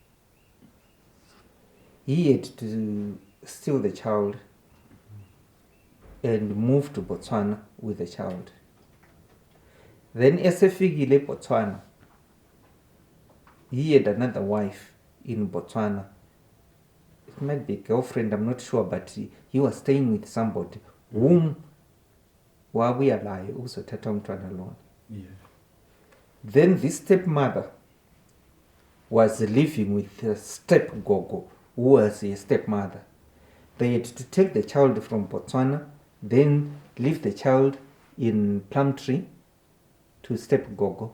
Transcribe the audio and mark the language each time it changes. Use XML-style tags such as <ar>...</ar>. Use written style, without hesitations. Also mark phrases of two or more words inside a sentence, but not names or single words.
<en>He had to steal the child and move to Botswana with the child.</en> <nd>Then esefikile Botswana,</nd> <en>he had another wife in Botswana. It might be a girlfriend, I'm not sure, but he was staying with somebody whom</en> <nd>wabuyalayo uzothatha umntwana lona.</nd> <en>Then this stepmother was living with a step-gogo who was a stepmother. They had to take the child from Botswana, then leave the child in Plumtree to step-gogo.</en>